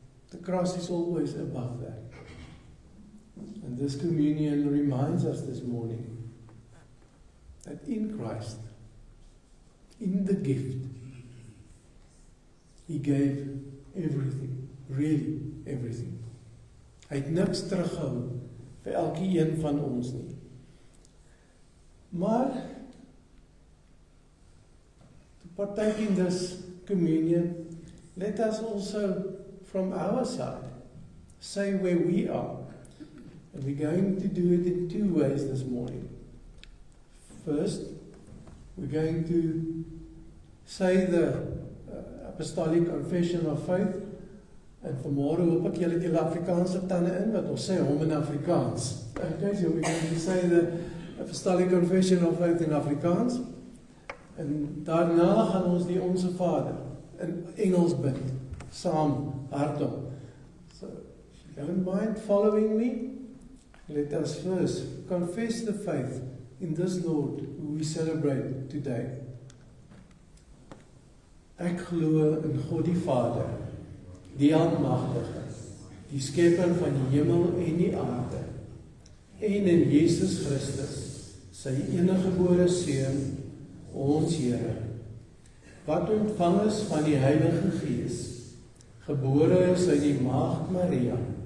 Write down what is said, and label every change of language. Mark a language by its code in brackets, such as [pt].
[en] The cross is always above that. And this communion reminds us this morning that in Christ, in the gift, He gave everything, really everything. [af] Hy het niks teruggehou vir elkeen van ons nie. [en] Maar to partake in this communion, let us also from our side say where we are. And we're going to do it in two ways this morning. First, we're going to say the Apostolic Confession of Faith. [af] En vanmôre hoop ek julle het julle Afrikaanse tande in, wat ons sê hom in Afrikaans. [en] Okay, so we're going to say the Apostolic Confession of Faith in Afrikaans. [af] En daarna gaan ons die Onse Vader in Engels bid, saam hardop. [en] So, if you don't mind following me, let us first confess the faith in this Lord who we celebrate today. [af] Ek glo in God die Vader, die Almagtige, die Skepper van die hemel en die aarde, en in Jesus Christus, sy eniggebore Seun, ons Here, wat ontvang is van die Heilige Gees, gebore is uit die Maagd Maria,